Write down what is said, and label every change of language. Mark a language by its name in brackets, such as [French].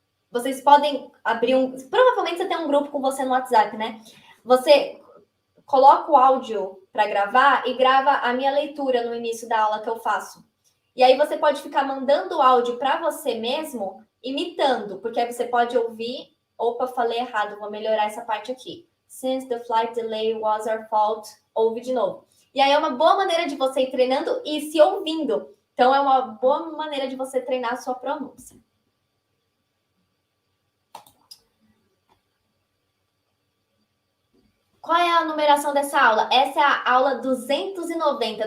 [Portuguese] Vocês podem abrir Provavelmente você tem um grupo com você no WhatsApp, né? Você coloca o áudio para gravar e grava a minha leitura no início da aula que eu faço. E aí você pode ficar mandando o áudio para você mesmo, imitando, porque aí você pode ouvir. Opa, falei errado, vou melhorar essa parte aqui. [English] Since the flight delay was our fault, [Portuguese] ouve de novo. E aí é uma boa maneira de você ir treinando e se ouvindo. Então é uma boa maneira de você treinar a sua pronúncia. Qual é a numeração dessa aula? Essa é a aula 290.